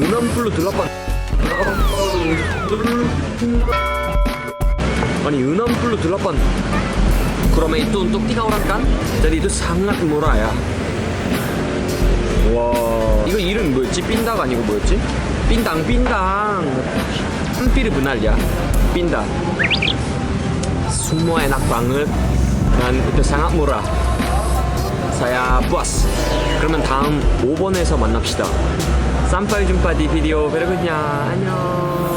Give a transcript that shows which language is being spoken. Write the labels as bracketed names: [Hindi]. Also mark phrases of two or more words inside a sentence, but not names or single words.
[Indonesian] puluh delapan. [Korean] 아니 68. [Indonesian] 그러면 itu untuk 3 orang kan? jadi itu sangat murah ya. [Korean] 와 이거 이름 뭐였지? 빈다가 아니고 뭐였지? [Indonesian] 빈당 hampir benar ya pindah. Semua enak banget dan itu sangat murah. saya puas. [Korean] 그러면 다음 5번에서 만납시다. [Indonesian] Sampai jumpa di video berikutnya. [Korean] 안녕.